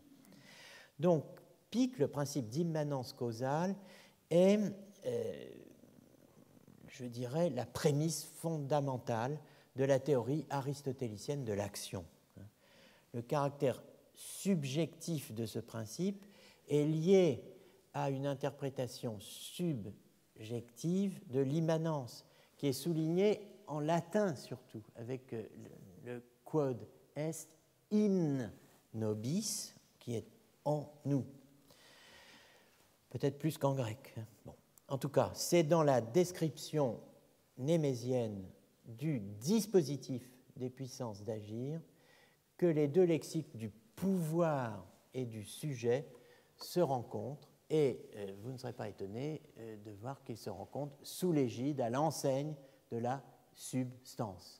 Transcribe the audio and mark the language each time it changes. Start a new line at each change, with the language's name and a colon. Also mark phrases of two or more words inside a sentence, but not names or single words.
French: Donc, Pic, le principe d'immanence causale, est, je dirais, la prémisse fondamentale de la théorie aristotélicienne de l'action. Le caractère subjectif de ce principe est lié à une interprétation subjective de l'immanence, qui est soulignée en latin surtout, avec le
Latin: quod est in nobis,
French: qui est en nous. Peut-être plus qu'en grec. Bon. En tout cas, c'est dans la description némésienne du dispositif des puissances d'agir que les deux lexiques du pouvoir et du sujet se rencontrent, et vous ne serez pas étonné de voir qu'ils se rencontrent sous l'égide, à l'enseigne de la substance.